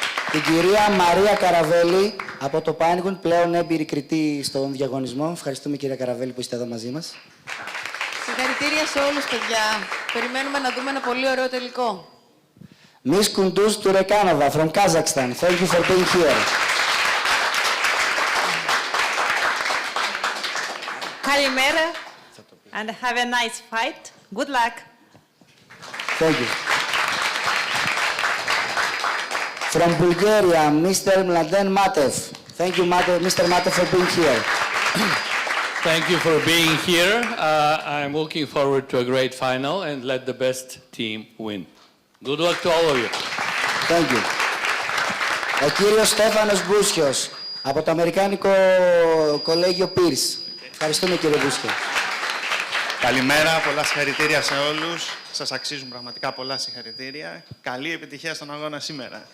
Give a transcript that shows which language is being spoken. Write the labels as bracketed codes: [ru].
[el] Την κυρία Μαρία Καραβέλη, από το IYNT, πλέον έμπειρη κριτή στον διαγωνισμό. Ευχαριστούμε, κυρία Καραβέλη, που είστε εδώ μαζί μας. Συγχαρητήρια σε όλους, παιδιά. Περιμένουμε να δούμε ένα πολύ ωραίο τελικό. [en] Miss Kunduz Turekanova from Kazakhstan. Thank you for being here. [el] Καλημέρα. [en] And have a nice fight. Good luck. Thank you. From Bulgaria, Mr. Mladen Matev. Thank you, Mr. Matev, for being here. Thank you for being here. I'm looking forward to a great final and let the best team win. Good luck to all of you. Thank you. [el] Ο κύριος Στέφανος Μπούσιος, από το Αμερικάνικο Κολέγιο Pierce. Ευχαριστούμε, κύριε Μπούσιο. Καλημέρα, πολλά συγχαρητήρια σε όλους. Σας αξίζουν πραγματικά πολλά συγχαρητήρια. Καλή επιτυχία στον αγώνα σήμερα.